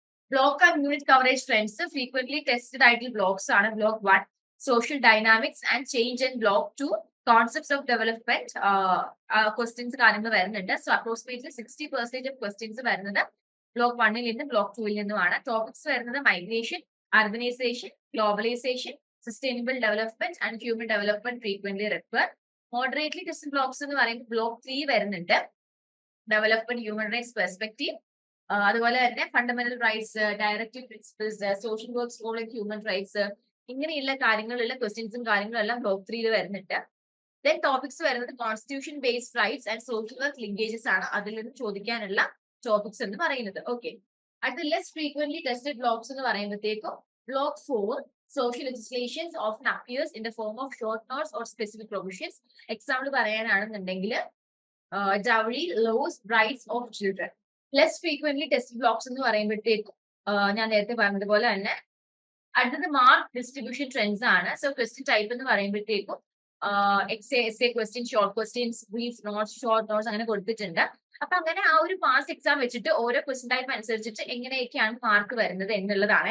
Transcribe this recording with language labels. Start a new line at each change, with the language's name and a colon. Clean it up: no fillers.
English: Block and unit coverage trends frequently tested idle blocks ആണ്. Block 1 social dynamics and change, and block 2 concepts of development questions
Malayalam: കാര്യങ്ങൾ വരുന്നുണ്ട്. So approximately 60% of questions വരുന്നത് block 1 നിന്ന് block 2 നിന്നുമാണ്. Topics വരുന്നത് migration, urbanisation, globalisation, sustainable development and human development frequently refer. Moderately test blocks എന്ന് പറയുമ്പോൾ block 3 വരുന്നുണ്ട്, development human rights perspective. അതുപോലെ തന്നെ fundamental rights, directive principles, social works for human rights, ഇങ്ങനെയുള്ള കാര്യങ്ങളുള്ള ക്വസ്റ്റ്യൻസും കാര്യങ്ങളും എല്ലാം ബ്ലോക്ക് 3 വരുന്നുണ്ട്. ദെൻ ടോപ്പിക്സ് വരുന്നത് constitution based rights and social work linkages ആണ്. അതിൽ നിന്ന് ചോദിക്കാനുള്ള ടോപ്പിക്സ് എന്ന് പറയുന്നത്. ഓക്കെ, അടുത്ത
English: less frequently tested blocks
Malayalam: എന്ന് പറയുമ്പോഴത്തേക്കും
English: Block 4 social legislations often appears in the form of short notes or specific provisions.
Malayalam: Example പറയാനാണെന്നുണ്ടെങ്കിൽ dowry laws, rights of children. Less frequently test blocks എന്ന് പറയുമ്പോഴത്തേക്കും ഞാൻ നേരത്തെ പറഞ്ഞതുപോലെ തന്നെ അടുത്തത് മാർക്ക് ഡിസ്ട്രിബ്യൂഷൻ ട്രെൻഡ്സ് ആണ്. സോ ക്വസ്റ്റ്യൻ ടൈപ്പ് എന്ന് പറയുമ്പോഴത്തേക്കും S A question, short questions, brief notes, short notes അങ്ങനെ കൊടുത്തിട്ടുണ്ട്. അപ്പൊ അങ്ങനെ ആ ഒരു പാസ് എക്സാം വെച്ചിട്ട് ഓരോ ക്വസ്റ്റ്യൻ ടൈപ്പ് അനുസരിച്ചിട്ട് എങ്ങനെയൊക്കെയാണ് മാർക്ക് വരുന്നത് എന്നുള്ളതാണ്.